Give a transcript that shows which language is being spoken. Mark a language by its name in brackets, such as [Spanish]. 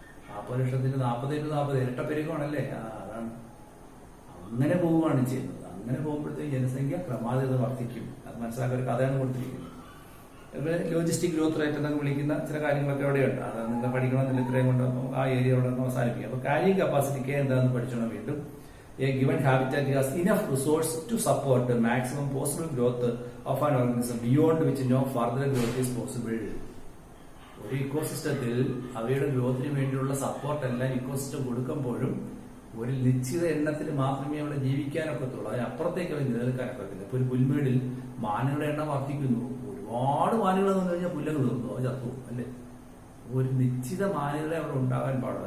[Malayalam] 40 ലക്ഷത്തിന് 40 × 40 ഇരട്ട പെരുക്കമാണല്ലേ. അതാണ് അങ്ങനെ പോവുകയാണ് ചെയ്യുന്നത്. അങ്ങനെ പോകുമ്പോഴത്തേക്ക് ജനസംഖ്യ ക്രമാതീതം വർദ്ധിക്കും. അത് മനസ്സിലാക്കാൻ ഒരു കഥയാണ് കൊടുത്തിരിക്കുന്നത്. ലോജിസ്റ്റിക് ഗ്രോത്ത് റേറ്റ് എന്നൊക്കെ വിളിക്കുന്ന ചില കാര്യങ്ങളൊക്കെ അവിടെയുണ്ട്. അത് നിങ്ങൾ പഠിക്കണമെന്നില്ല, ഇത്രയും കൊണ്ട് ആ ഏരിയ അവിടെ അവസാനിപ്പിക്കുക. അപ്പൊ ക്യാരിങ് കപ്പാസിറ്റി എന്താണെന്ന് പഠിച്ചോണം. വീണ്ടും [English] a given habitat has enough resource to support the maximum possible growth of an organism beyond which no further growth is possible. [Malayalam] ഒരു ഇക്കോസിസ്റ്റത്തിൽ അവയുടെ ഗ്രോത്തിന് വേണ്ടിയുള്ള സപ്പോർട്ട് എല്ലാം ഇക്കോസിസ്റ്റം കൊടുക്കുമ്പോഴും ഒരു നിശ്ചിത എണ്ണത്തിൽ മാത്രമേ അവിടെ ജീവിക്കാനൊക്കത്തുള്ളൂ. അതിനപ്പുറത്തേക്ക് അവർ നിലനിൽക്കാനൊക്കത്തില്ല. ഇപ്പൊ ഒരു പുൽമേടിൽ മാനുകളുടെ എണ്ണം വർദ്ധിക്കുന്നു. ഒരുപാട് മാനുകൾ എന്ന് കഴിഞ്ഞാൽ പുല്ലങ്ങൾ തീർന്നു, അത് ചത്തു അല്ലേ. ഒരു നിശ്ചിത മാനുകളെ അവിടെ ഉണ്ടാകാൻ പാടുള്ളൂ.